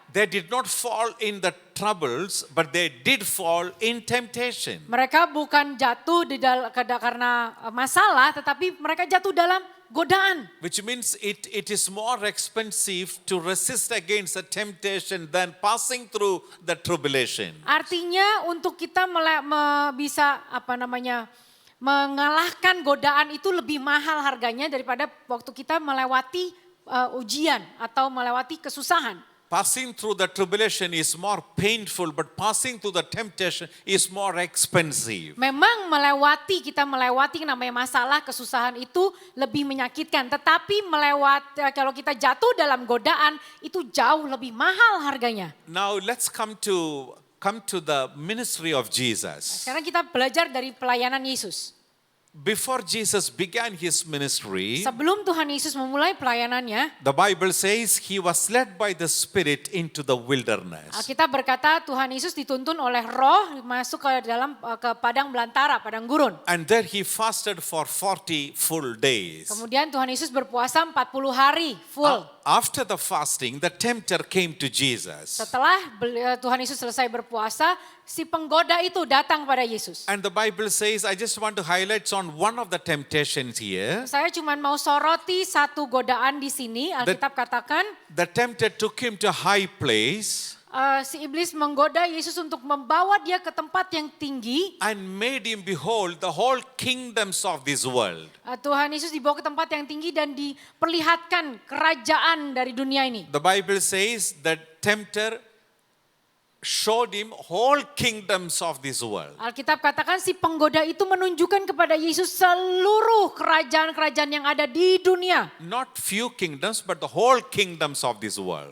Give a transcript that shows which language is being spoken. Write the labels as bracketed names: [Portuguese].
[English] They did not fall in the troubles, but they did fall in temptation. [Indonesian] Mereka bukan jatuh karena masalah, tetapi mereka jatuh dalam godaan. [English] Which means it is more expensive to resist against the temptation than passing through the tribulation. [Indonesian] Artinya untuk kita bisa mengalahkan godaan itu lebih mahal harganya daripada waktu kita melewati ujian atau melewati kesusahan. [English] Passing through the tribulation is more painful, but passing through the temptation is more expensive. [Indonesian] Memang kita melewati namanya masalah, kesusahan itu lebih menyakitkan. Tetapi kalau kita jatuh dalam godaan itu jauh lebih mahal harganya. [English] Now let's come to the ministry of Jesus. [Indonesian] Sekarang kita belajar dari pelayanan Yesus. [English] Before Jesus began his ministry, [Indonesian] Sebelum Tuhan Yesus memulai pelayanannya, [English] the Bible says he was led by the Spirit into the wilderness. [Indonesian] Alkitab berkata Tuhan Yesus dituntun oleh Roh masuk ke padang belantara, padang gurun. [English] And there he fasted for 40 full days. [Indonesian] Kemudian Tuhan Yesus berpuasa 40 hari full. [English] After the fasting, the tempter came to Jesus. [Indonesian] Setelah Tuhan Yesus selesai berpuasa, si penggoda itu datang pada Yesus. [English] And the Bible says, I just want to highlight on one of the temptations here. [Indonesian] Saya cuma mau soroti satu godaan di sini. Alkitab katakan [English] The tempter took him to high place [Indonesian] si iblis menggoda Yesus untuk membawa dia ke tempat yang tinggi. [English] and made him behold the whole kingdoms of this world. [Indonesian] Tuhan Yesus dibawa ke tempat yang tinggi dan diperlihatkan kerajaan dari dunia ini. [English] The Bible says that tempter showed him whole kingdoms of this world. [Indonesian] Alkitab katakan si penggoda itu menunjukkan kepada Yesus seluruh kerajaan-kerajaan yang ada di dunia. [English] Not few kingdoms, but the whole kingdoms of this world.